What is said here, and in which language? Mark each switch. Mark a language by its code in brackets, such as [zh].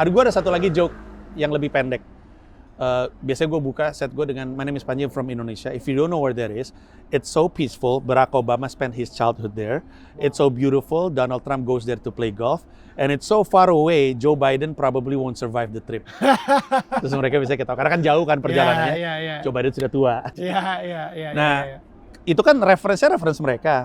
[id] Gue ada satu lagi joke yang lebih pendek. Biasanya gue buka set gue dengan, [en] my name is Panji from Indonesia. If you don't know where that is, it's so peaceful. Barack Obama spent his childhood there. It's so beautiful. Donald Trump goes there to play golf. And it's so far away, Joe Biden probably won't survive the trip. [id] Terus mereka bisa ketawa. Karena kan jauh kan perjalanannya. Ya. Joe Biden sudah tua. Ya. Nah, itu kan referensi mereka.